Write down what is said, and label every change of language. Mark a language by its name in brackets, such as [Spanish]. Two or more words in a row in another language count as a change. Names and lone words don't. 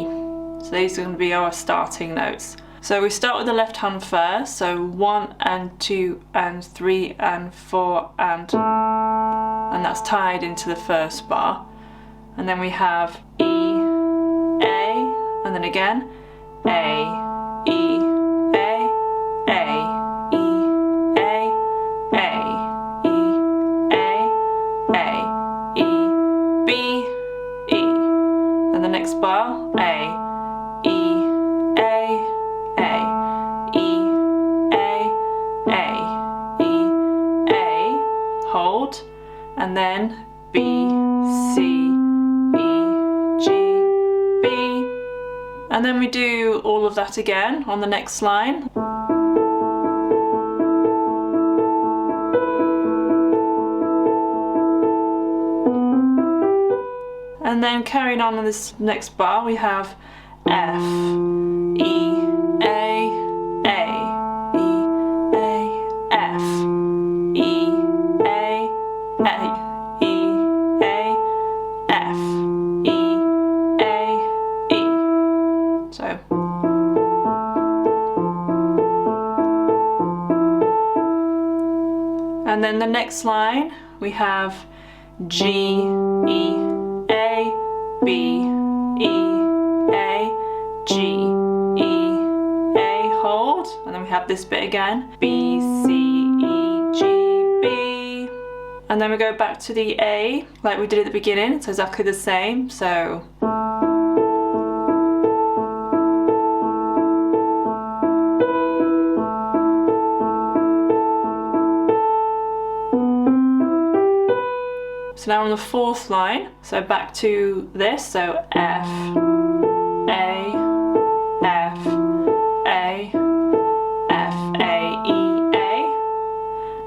[English] So these are going to be our starting notes. So we start with the left hand first, so 1 and 2 and 3 and 4 and that's tied into the first bar. And then we have E, A, and then again A, E, A, E, A, E, A, E, B, E. Then the next bar, A, E, hold, and then B, C, E, G, B. And then we do all of that again on the next line. And then carrying on in this next bar we have F, E, A, F, E, A, E, A, F, E, A, E. So. And then the next line we have G, E, A, B, E, A, G, E, A, hold, and then we have this bit again, B, C, E, G, B, and then we go back to the A like we did at the beginning, so exactly the same, so now on the fourth line, so back to this, so F, A, F, A, F, A, E, A.